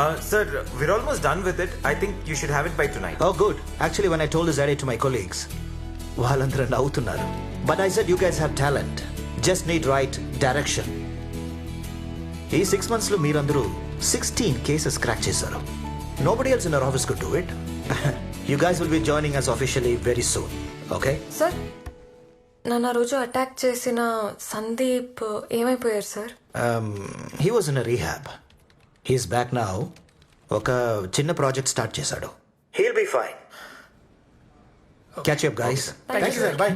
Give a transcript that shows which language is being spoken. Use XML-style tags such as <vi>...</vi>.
<en>Sir, we're almost done with it. I think you should have it by tonight. Oh good. Actually when I told this idea to my colleagues,</en> <te>వాళ్ళందరూ నవ్వుతున్నారు.</te> <en>But I said you guys have talent. Just need right direction.</en> <te>ఈ 6 months లో మీరందరూ 16 cases crack చేశారు.</te> <en>Nobody else in our office could do it. You guys will be joining us officially very soon. Okay?</en> <te>Sir, నన్ను ఆ రోజు attack చేసిన సందీప్ ఏమైపోయారు sir?</te> <en>He was in a rehab. He's back now.</en> <te>ఒక చిన్న project start చేశాడు.</te> <en>He'll be fine. Catch you up guys. Thank you sir. Bye.</en>